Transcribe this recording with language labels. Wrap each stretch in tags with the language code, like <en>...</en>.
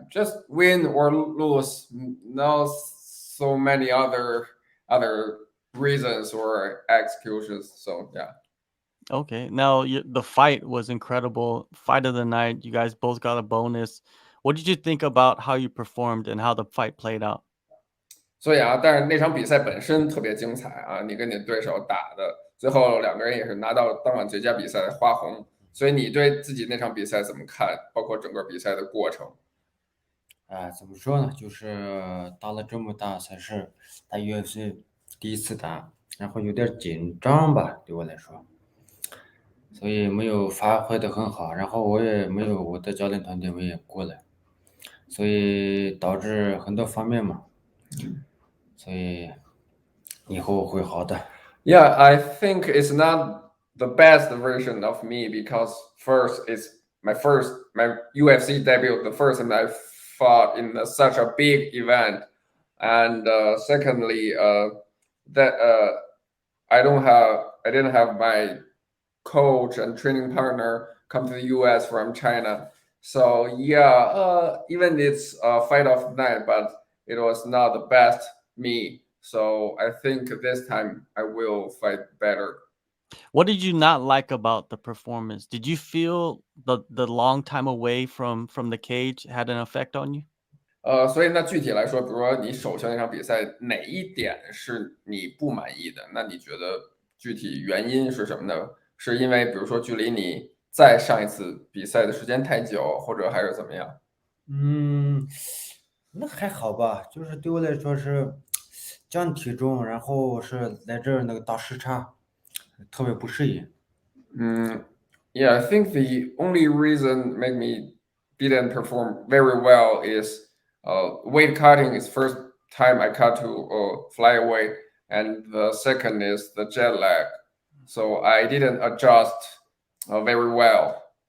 <en>Just win or lose. No, so many other reasons or excuses. So yeah. Okay. Now the fight was incredible. Fight of the night. You guys both got a bonus. What did you think about how you performed and how the fight played out?</en> <zh>所以啊，但是那场比赛本身特别精彩啊！你跟你的对手打的，最后两个人也是拿到当晚最佳比赛的花红。所以你对自己那场比赛怎么看？包括整个比赛的过程？怎么说呢？就是打了这么大赛事，打 UFC 第一次打，然后有点紧张吧，对我来说，所以没有发挥的很好。然后我的教练团队没有过来，所以导致很多方面嘛，所以以后会好的。</zh> <en>Yeah, I think it's not the best version of me because first it's my UFC debut, the first time I fought in such a big event, and secondly, that I didn't have my coach and training partner come to the US from China. So yeah, even it's a fight of the night, but it was not the best me. So I think this time I will fight better. What did you not like about the performance? Did you feel the long time away from the cage had an effect on you?</en> <zh>所以那具体来说，比如说你首秀那场比赛哪一点是你不满意的？那你觉得具体原因是什么呢？是因为比如说距离你再上一次比赛的时间太久，或者还是怎么样？嗯，那还好吧，就是对我来说是降体重，然后是来这儿那个倒时差，特别不适应。</zh> <en>Yeah, I think the only reason make me didn't perform very well is weight cutting is first time I cut to flyweight, and the second is the jet lag. So I didn't adjust very well.</en>